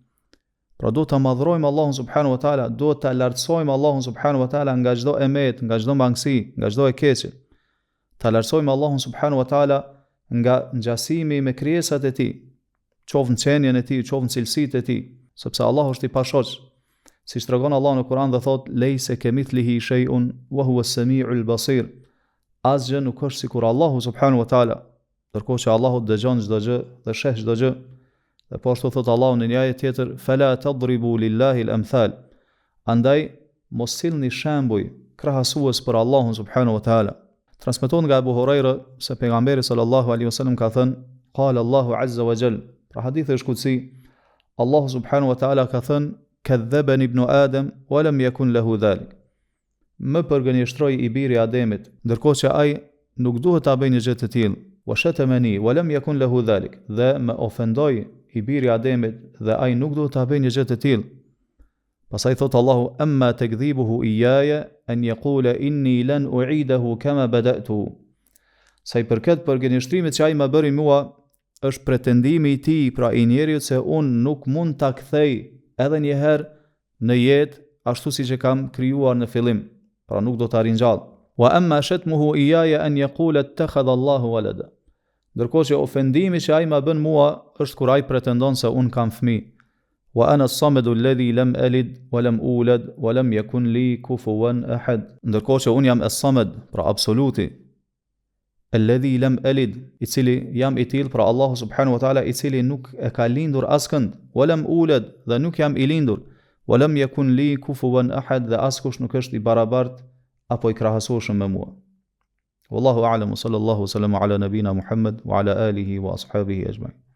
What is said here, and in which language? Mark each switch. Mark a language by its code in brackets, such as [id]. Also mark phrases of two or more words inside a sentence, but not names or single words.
[sq] Pra do ta madhrojmë Allahun [ar] سبحانه وتعالى, [sq] do ta lartësojmë Allahun [ar] سبحانه وتعالى [sq] nga çdo emet, nga çdo mangësi, nga çdo e keqe. Ta lartësojmë Allahun [ar] سبحانه وتعالى [sq] nga ngjasimi me krijesat e tij, qoftë në qenien e tij, qoftë në cilësitë e tij, sepse Allahu është I pashoq. Siç tregon Allahu në Kur'an dhe thot [ar] ليس كمثله شيء وهو السميع البصير. [sq] Asgjë nuk është sikur Allahu [ar] سبحانه وتعالى, [sq] ndërkohë që Allahu dëgjon çdo gjë dhe sheh çdo gjë. Dhe po ashtu thot Allahu në një ajet tjetër [ar] فلا تضربوا لله الأمثال. [sq] Andaj mos sillni shembuj krahasues për Allahun [ar] سبحانه وتعالى. [sq] Transmetohet nga Abu Huraira se pejgamberi [ar] صلى الله عليه وسلم [sq] ka thënë [ar] قال الله عز وجل. [sq] Pra hadithi është kutsi, Allahu [ar] سبحانه وتعالى [sq] ka thënë [ar] كذبني ابن آدم ولم يكن له ذلك. [sq] Më përgënjeshtroi I biri Ademit, ndërkohë që ai nuk duhet ta bëjë një gjë të tillë. [ar] وشتمني ولم يكن له ذلك. [sq] Dhe më ofendoi I biri Ademit dhe ai nuk duhet ta bëjë një gjë të tillë. Pastaj thot Allahu [ar] أما تكذيبه إياي أن يقول إني لن أعيده كما بدأته. [sq] Sa I përket përgënjeshtrimit që ai më bëri mua, është pretendimi I tij, pra I njeriut, se unë nuk mund ta kthej edhe një herë në jetë ashtu siç e kam krijuar në fillim, pra nuk do ta ringjall. [ar] وأما شتمه إياي أن يقول اتخذ الله ولدا. [sq] Ndërkohë që ofendimi që ai më bën mua është kur ai pretendon se un kam fëmijë. [ar] وأنا الصمد الذي لم ألد ولم أولد ولم يكن لي كفوا أحد. [sq] Ndërkohë që un jam as-samad, pra absoluti, [ar] الذي لم ألد, [sq] I cili jam I till, pra Allahu [ar] سبحانه وتعالى [sq] I cili nuk e ka lindur askënd, [ar] ولم أولد, [sq] dhe nuk jam I lindur, [ar] ولم يكن لي كفوا أحد, [sq] dhe askush nuk është I barabartë apo I krahasueshëm me mua. [ar] والله أعلم صلى الله وسلم على نبينا محمد وعلى آله وأصحابه أجمعين.